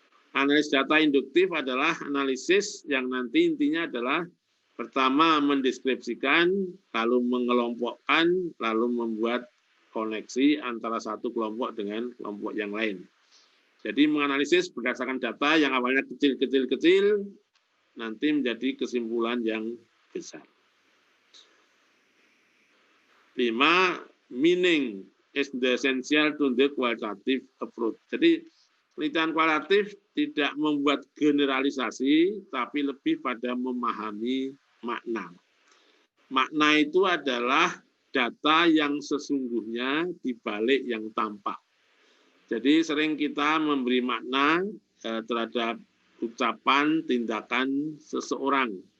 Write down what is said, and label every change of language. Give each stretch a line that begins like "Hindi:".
Indonesian: Analisis data induktif adalah analisis yang nanti intinya adalah pertama mendeskripsikan, lalu mengelompokkan, lalu membuat koneksi antara satu kelompok dengan kelompok yang lain. Jadi menganalisis berdasarkan data yang awalnya kecil-kecil, nanti menjadi kesimpulan yang besar. 5.
English: Meaning is the essential to the qualitative approach.
Indonesian: Jadi penelitian kualitatif tidak membuat generalisasi, tapi lebih pada memahami makna. Makna itu adalah data yang sesungguhnya di balik yang tampak. Jadi sering kita memberi makna terhadap ucapan, tindakan seseorang.